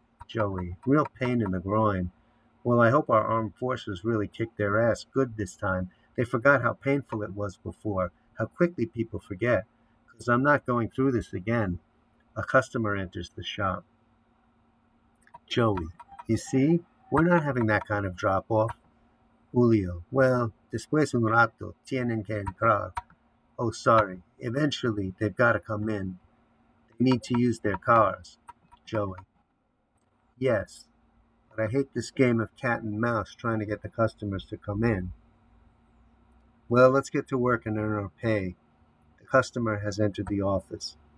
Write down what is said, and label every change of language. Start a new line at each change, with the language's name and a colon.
English: Joey, real pain in the groin. Well, I hope our armed forces really kicked their ass good this time. They forgot how painful it was before, how quickly people forget. Because I'm not going through this again. A customer enters the shop. Joey, you see, we're not having that kind of drop-off.
Spanish: Julio,
English: well,
Spanish: después un rato, tienen que entrar.
English: Oh, sorry, eventually they've got to come in. They need to use their cars. Joey, yes, but I hate this game of cat and mouse trying to get the customers to come in. Well, let's get to work and earn our pay. The customer has entered the office.